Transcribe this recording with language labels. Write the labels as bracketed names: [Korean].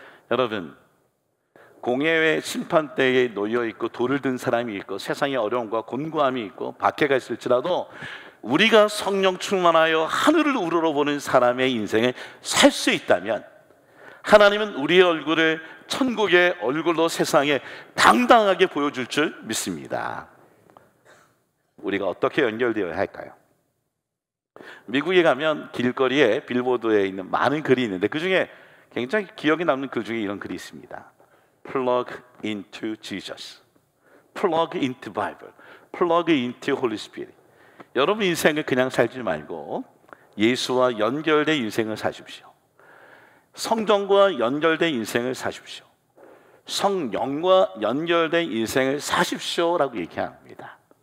[Korean] 여러분, 공회의 심판대에 놓여있고 돌을 든 사람이 있고 세상의 어려움과 곤고함이 있고 박해가 있을지라도 우리가 성령 충만하여 하늘을 우러러보는 사람의 인생을 살 수 있다면 하나님은 우리의 얼굴을 천국의 얼굴로 세상에 당당하게 보여줄 줄 믿습니다. 우리가 어떻게 연결되어야 할까요? 미국에 가면 길거리에 빌보드에 있는 많은 글이 있는데 그 중에 굉장히 기억에 남는 글 중에 이런 글이 있습니다. [English] Plug into Jesus, plug into Bible, plug into Holy Spirit. [Korean] 여러분 인생을 그냥 살지 말고 예수와 연결된 인생을 사십시오. 성경과 연결된 인생을 사십시오. 성령과 연결된 인생을 사십시오라고 얘기합니다.